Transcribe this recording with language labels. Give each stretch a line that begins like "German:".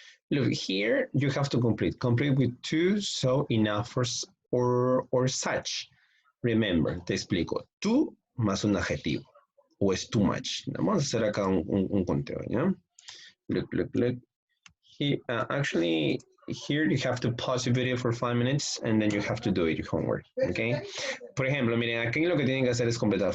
English: Look, here you have to complete. Complete with to, so, enough, or such.
Spanish: Remember, te explico. To más un adjetivo. O es
English: too much.
Spanish: Vamos a hacer acá un conteo, ¿ya?
English: Look. Actually, here you have to pause the video for 5 minutes and then you have to do it, your homework, okay?
Spanish: Por ejemplo, miren, aquí lo que tienen que hacer es completar.